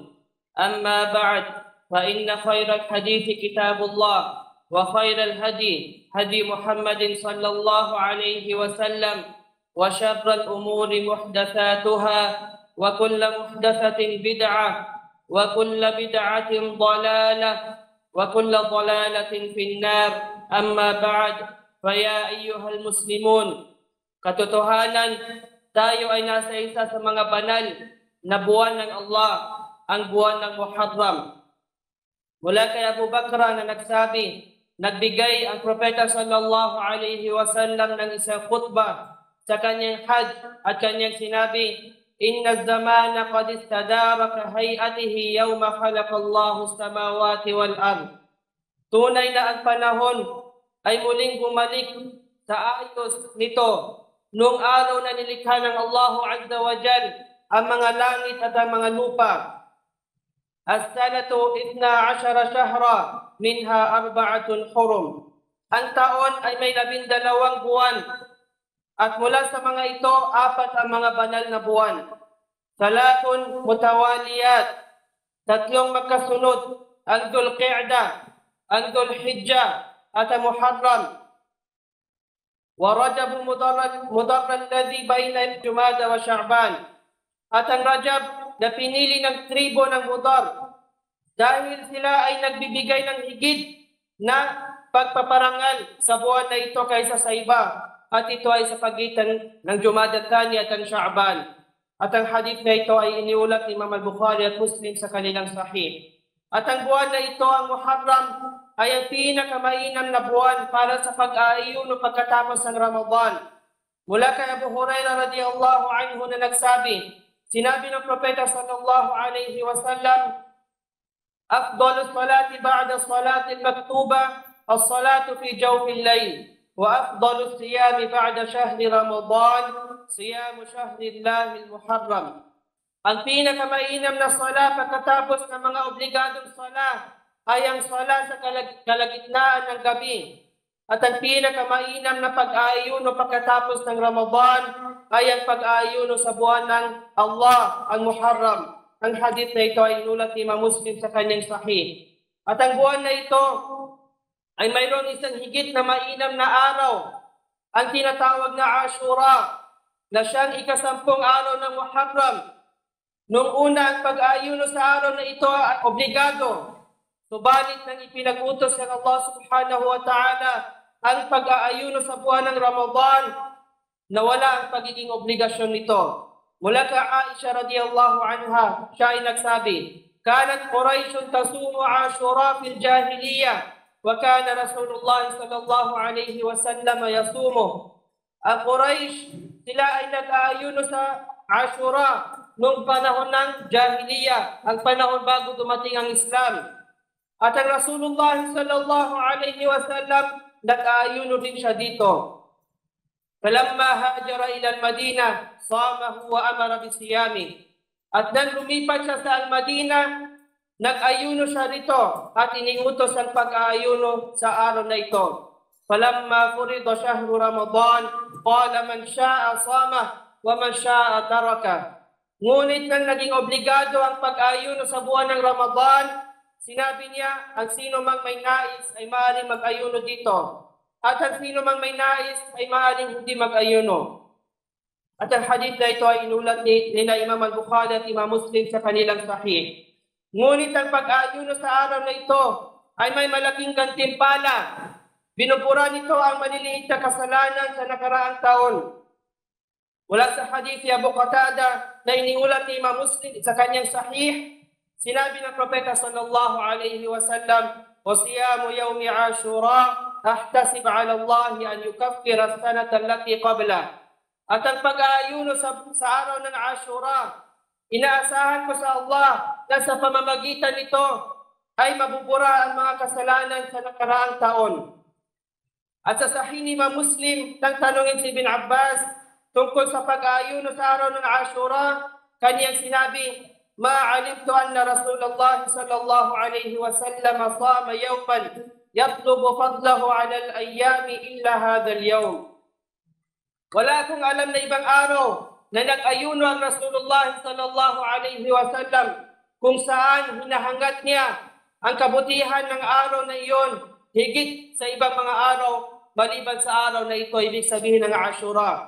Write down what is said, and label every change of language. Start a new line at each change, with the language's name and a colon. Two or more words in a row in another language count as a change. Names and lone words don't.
Arabic: أما بعد، فإن خير الحديث كتاب الله وخير الهدي هدي محمد صلى الله عليه وسلم وشر الأمور محدثاتها وكل محدثة بدعة وكل بدعة ضلالة وكل ضلالة في النار. أما بعد، فيا أيها المسلمون,
Filipino: katotohanan tayo ay nasa isa sa mga banal na buwan ng Allah, ang buwan ng Muharram. Mula kay Abu Bakr na nagsabi, nagbigay ang Propeta
Arabic: صلى الله عليه وسلم
Filipino: ng isang khutbah sa kanyang Hajj at kanyang sinabi,
Arabic: إن الزمان قد استدار كهيئته يوم خلق الله السماوات والأرض.
Filipino: Tunay na ang panahon ay muling bumalik sa ayos nito noong araw na nilikha ng
Arabic: الله عز وجل
Filipino: ang mga langit at ang mga lupa.
Arabic: السنة 12 شهرا منها 4 حرم.
Filipino: Ang taon ay may 12 buwan at mula sa mga ito 4 ang mga banal na buwan.
Arabic: ثلاث متواليات,
Filipino: 3 magkasunod, ang Dhul-Qi'dah, ang Dhul-Hijjah at ang Muharram.
Arabic: ورجب مضر الذي بين جمادى وشعبان.
Filipino: At ang Rajab na pinili ng tribo ng Mudar dahil sila ay nagbibigay ng higit na pagpaparangal sa buwan na ito kaysa sa iba, at ito ay sa pagitan ng Jumada Thani at ang Sha'ban. At ang hadith na ito ay iniulat ni Imam al-Bukhari at Muslim sa kanilang sahih. At ang buwan na ito, ang Muharram, ay ang pinakamainam na buwan para sa pag-aayuno pagkatapos ng Ramadan. Mula kay Abu Hurairah
Arabic: رضي الله عنه
Filipino: na nagsabi, sinabi ng Propeta
Arabic: صلى الله عليه وسلم, أفضل الصلاة بعد الصلاة المكتوبة الصلاة في جوف الليل وأفضل الصيام بعد شهر رمضان صيام شهر الله المحرم.
Filipino: Ang pinakamainam na sala pagkatapos ng mga obligadong sala ay ang sala sa kalagitnaan ng gabi. At ang pinakamainam na pag-aayuno pagkatapos ng Ramadan ay ang pag-aayuno sa buwan ng Allah, ang Muharram. Ang hadith na ito ay inulat ni Imam Muslim sa kanyang sahih. At ang buwan na ito ay mayroong isang higit na mainam na araw, ang tinatawag na Ashura, na siyang ika-10 araw ng Muharram. Noong una, ang pag-aayuno sa araw na ito ay obligado. Subalit nang ipinag-utos ng Allah
Arabic: سبحانه وتعالى
Filipino: ang pag-aayuno sa buwan ng Ramadan, nawala ang pagiging obligasyon nito. Mula ka Aisha
Arabic: رضي الله عنها,
Filipino: siya ay nagsabi,
Arabic: كانت قريش تصوم عاشوراء في الجاهلية وكان رسول الله صلى الله عليه وسلم يصوم.
Filipino: Ang Quraysh, sila ay nag-aayuno sa Ashura noong panahon ng jahiliyyah, ang panahon bago dumating ang Islam. At ang Rasulullah
Arabic: صلى الله عليه وسلم,
Filipino: nag-aayuno din siya dito.
Arabic: فلما هاجر إلى المدينة صامه وأمر بصيامه.
Filipino: At nang lumipat siya sa al-Madinah, nag-ayuno siya rito at iniutos ang pag-aayuno sa araw na ito.
Arabic: فلما فرض شهر رمضان قال من شاء صام ومن شاء ترك.
Filipino: Ngunit nang naging obligado ang pag-aayuno sa buwan ng Ramadan, sinabi niya, ang sino mang may nais ay maaaring mag-ayuno dito. At ang sino mang may nais ay maaaring hindi mag-ayuno. At ang hadith na ito ay inulat ni Imam al-Bukhari at Imam Muslim sa kanilang sahih. Ngunit ang pag-aayuno sa araw na ito ay may malaking gantimpala. Binubura nito ang maliliit na kasalanan sa nakaraang taon. Mula sa hadith ni Abu Qatada na iniulat ni Imam Muslim sa kanyang sahih, sinabi ng Propeta
Arabic: صلى الله عليه وسلم, "وصيام يوم عاشوراء أحتسب على الله أن يكفر السنة التي قبله."
Filipino: At ang pag-aayuno sa araw ng Ashura, inaasahan ko sa Allah na sa pamamagitan nito ay mabubura ang mga kasalanan sa nakaraang taon. At sa sahih ni Imam Muslim, nang tanungin si Ibn Abbas tungkol sa pag-aayuno sa araw ng Ashura, kaniyang sinabi,
Arabic: "ما علمت أن رسول الله صلى الله عليه وسلم صام يوما يطلب فضله على الأيام إلا هذا اليوم."
Filipino: Wala akong alam na ibang araw na nag-ayuno ang Rasulullah
Arabic: صلى الله عليه وسلم
Filipino: kung saan hinahangat niya ang kabutihan ng araw na iyon higit sa ibang mga araw maliban sa araw na ito, ibig sabihin ng Ashura.